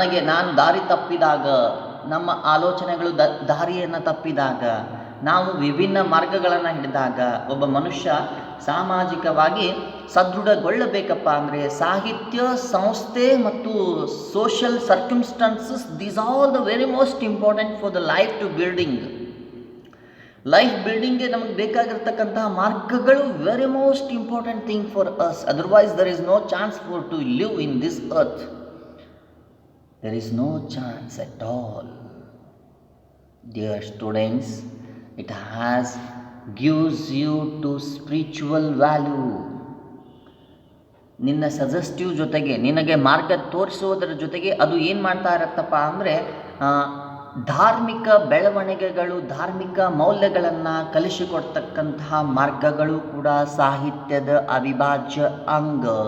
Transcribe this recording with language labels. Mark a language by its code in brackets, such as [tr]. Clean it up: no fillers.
[kn] ನಾನು ದಾರಿ ತಪ್ಪಿದಾಗ, ನಮ್ಮ ಆಲೋಚನೆಗಳು ದಾರಿಯನ್ನು ತಪ್ಪಿದಾಗ, ನಾವು ವಿಭಿನ್ನ ಮಾರ್ಗಗಳನ್ನು ಹಿಡಿದಾಗ ಒಬ್ಬ ಮನುಷ್ಯ ಸಾಮಾಜಿಕವಾಗಿ ಸದೃಢಗೊಳ್ಳಬೇಕಪ್ಪ ಅಂದರೆ ಸಾಹಿತ್ಯ, ಸಂಸ್ಥೆ ಮತ್ತು social circumstances, [en] These are the very most important for the life to building. [kn] Life ಬಿಲ್ಡಿಂಗ್ಗೆ ನಮಗೆ ಬೇಕಾಗಿರ್ತಕ್ಕಂತಹ ಮಾರ್ಗಗಳು very most important thing for us. [en] Otherwise there is no chance for to live in this earth. There is no chance at all. Dear students, it gives you to spiritual value. [kn] ನಿನ್ನ suggestive ಜೊತೆಗೆ, ನಿನಗೆ ಮಾರ್ಗ ತೋರಿಸೋದರ ಜೊತೆಗೆ ಅದು ಏನು ಮಾಡ್ತಾ ಇರತ್ತಪ್ಪ ಅಂದರೆ ಧಾರ್ಮಿಕ ಬೆಳವಣಿಗೆಗಳು, ಧಾರ್ಮಿಕ ಮೌಲ್ಯಗಳನ್ನು ಕಲಿಸಿಕೊಡ್ತಕ್ಕಂತಹ ಮಾರ್ಗಗಳು ಕೂಡ ಸಾಹಿತ್ಯದ ಅವಿಭಾಜ್ಯ ಅಂಗ.